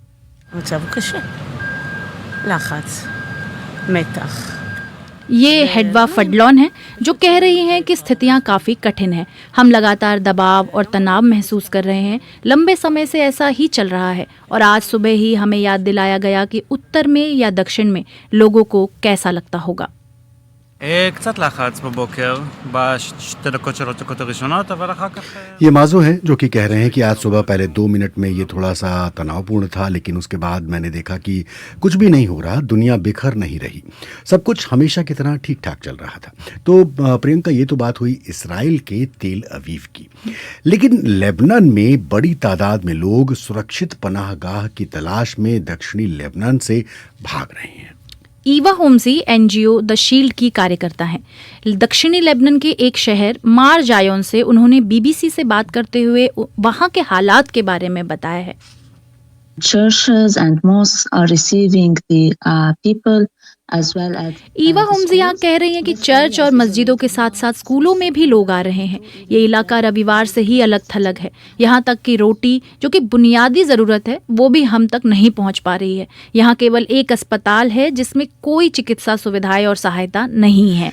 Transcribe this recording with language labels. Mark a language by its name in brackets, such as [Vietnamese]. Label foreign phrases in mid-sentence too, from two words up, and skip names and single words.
[Hindi] ये हेडवा फडलॉन है जो कह रही हैं कि स्थितियां काफ़ी कठिन हैं। हम लगातार दबाव और तनाव महसूस कर रहे हैं। लंबे समय से ऐसा ही चल रहा है और आज सुबह ही हमें याद दिलाया गया कि उत्तर में या दक्षिण में लोगों को कैसा लगता होगा। [Hebrew] קצת לחץ בבוקר, בשתי דקות של הדקות הראשונות, אבל אחר כך... [Hindi] ये माजो हैं जो कि कह रहे हैं कि आज सुबह पहले 2 मिनट में ये थोड़ा सा तनावपूर्ण था, लेकिन उसके बाद मैंने देखा कि कुछ भी नहीं हो रहा, दुनिया बिखर नहीं रही, सब कुछ हमेशा की तरह ठीक ठाक चल रहा था। तो प्रियंका, ये तो बात हुई इसराइल के तेल अवीव की, लेकिन लेबनान में बड़ी तादाद में लोग सुरक्षित पनाहगाह की तलाश में दक्षिणी लेबनान से भाग रहे हैं। ईवा होम्सी एनजीओ द शील्ड की कार्यकर्ता हैं। दक्षिणी लेबनान के एक शहर मार जायोन से उन्होंने बीबीसी से बात करते हुए वहां के हालात के बारे में बताया है। [English] Churches and mosques are receiving the people as well as [Hindi] ईवा होम्सी यहाँ कह रही हैं कि चर्च और मस्जिदों के साथ साथ स्कूलों में भी लोग आ रहे हैं। ये इलाका रविवार से ही अलग थलग है। यहाँ तक कि रोटी, जो कि बुनियादी ज़रूरत है, वो भी हम तक नहीं पहुँच पा रही है। यहाँ केवल एक अस्पताल है जिसमें कोई चिकित्सा सुविधाएं और सहायता नहीं है।